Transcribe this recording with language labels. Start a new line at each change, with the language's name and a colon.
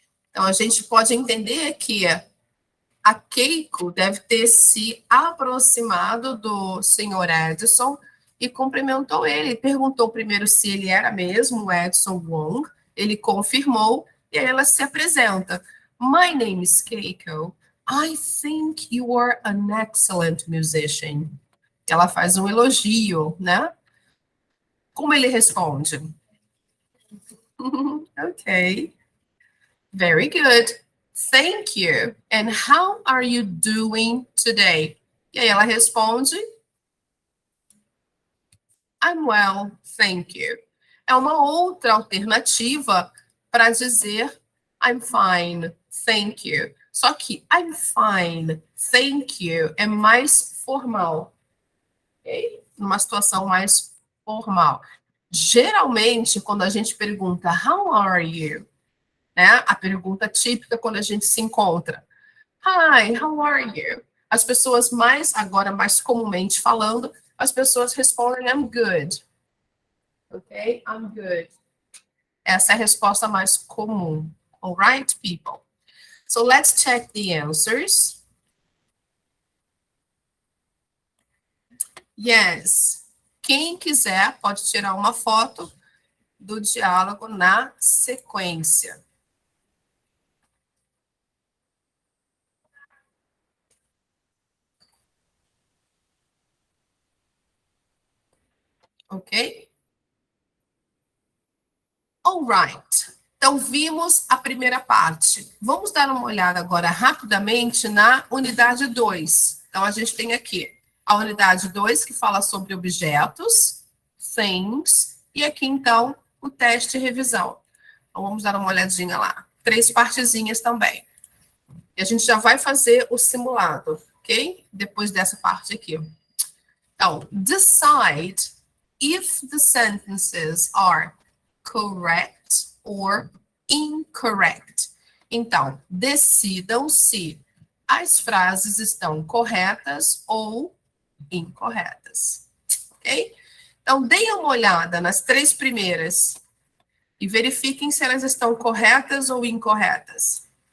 Portuguese: Então, a gente pode entender que a Keiko deve ter se aproximado do senhor Edison e cumprimentou ele. Perguntou primeiro se ele era mesmo o Edison Wong. Ele confirmou e aí ela se apresenta.
English: My name is Keiko. I think you are an excellent musician.
Portuguese: Ela faz um elogio, né? Como ele responde?
English: Ok. Very good. Thank you. And how are you doing today?
Portuguese: E aí ela responde,
English: I'm well, thank you.
Portuguese: É uma outra alternativa para dizer
English: I'm fine, thank you.
Portuguese: Só que
English: I'm fine, thank you
Portuguese: é mais formal. Ok? Numa situação mais formal. Geralmente, quando a gente pergunta
English: How are you?
Portuguese: Né? A pergunta típica quando a gente se encontra.
English: Hi, how are you?
Portuguese: As pessoas mais comumente falando, as pessoas respondem
English: I'm good. Ok? I'm good.
Portuguese: Essa é a resposta mais comum.
English: All right, people? So let's check the answers. Yes.
Portuguese: Quem quiser pode tirar uma foto do diálogo na sequência.
English: Ok? All right.
Portuguese: Então, vimos a primeira parte. Vamos dar uma olhada agora rapidamente na unidade 2. Então, a gente tem aqui a unidade 2, que fala sobre objetos, things, e aqui, então, o teste de revisão. Então, vamos dar uma olhadinha lá. 3 partezinhas também. E a gente já vai fazer o simulado. ok? Depois dessa parte aqui.
English: Então, decide if the sentences are correct or incorrect.
Portuguese: Então, decidam se as frases estão corretas ou incorretas, ok? Então, deem uma olhada nas 3 primeiras e verifiquem se elas estão corretas ou incorretas.